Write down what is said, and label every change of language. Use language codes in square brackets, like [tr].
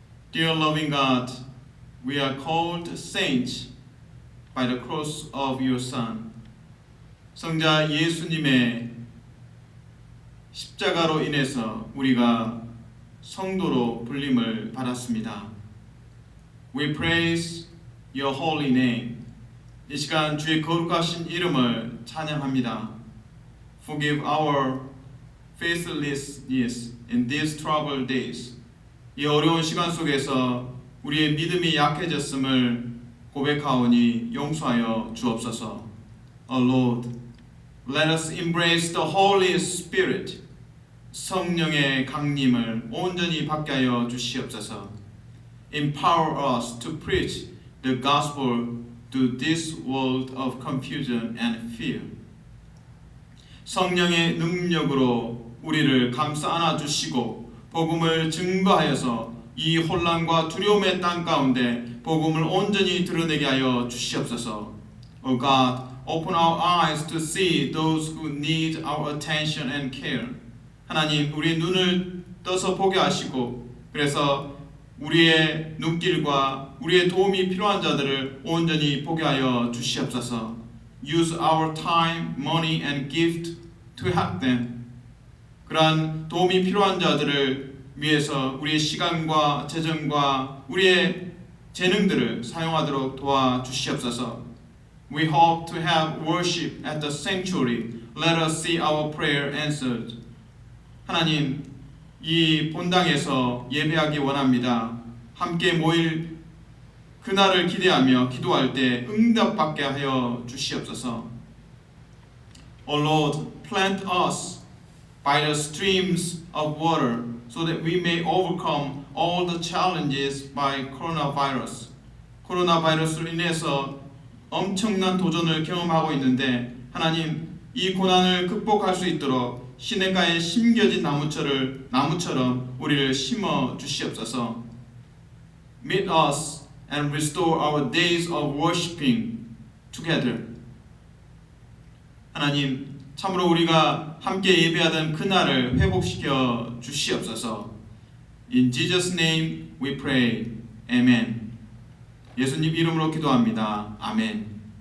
[en] Dear loving God, we are called saints by the cross of your Son. [ko] 성자 예수님의 십자가로 인해서 우리가 성도로 불림을 받았습니다. [en] We praise your holy name. [ko] 이 시간 주의 거룩하신 이름을 찬양합니다. [en] Forgive our faithlessness in these troubled days. [ko] 이 어려운 시간 속에서 우리의 믿음이 약해졌음을 고백하오니 용서하여 주옵소서. [en] O Lord, let us embrace the Holy Spirit. [ko] 성령의 강림을 온전히 받게 하여 주시옵소서. [en] Empower us to preach the gospel to this world of confusion and fear. [ko] 성령의 능력으로 우리를 감싸 안아주시고 복음을 증거하여서 이 혼란과 두려움의 땅 가운데 복음을 온전히 드러내게 하여 주시옵소서. [en] O God, open our eyes to see those who need our attention and care. [ko] 하나님, 우리의 눈을 떠서 보게 하시고 그래서 우리의 눈길과 우리의 도움이 필요한 자들을 온전히 보게 하여 주시옵소서. [en] Use our time, money and gift to help them. [ko] 그러한 도움이 필요한 자들을 위해서 우리의 시간과 재정과 우리의 재능들을 사용하도록 도와주시옵소서. [en] We hope to have worship at the sanctuary. Let us see our prayer answered. [ko] 하나님, 이 본당에서 예배하기 원합니다. 함께 모일 그날을 기대하며 기도할 때 응답받게 하여 주시옵소서. [en] O Lord, plant us by the streams of water so that we may overcome all the challenges by coronavirus. [ko] 코로나 바이러스로 인해서 엄청난 도전을 경험하고 있는데 하나님, 이 고난을 극복할 수 있도록 시냇가에 심겨진 나무처럼 우리를 심어 주시옵소서. [en] Meet us and restore our days of worshiping together. [ko] 하나님, 참으로 우리가 함께 예배하던 그날을 회복시켜 주시옵소서. [en] In Jesus' name we pray. Amen. [ko] 예수님 이름으로 기도합니다. 아멘.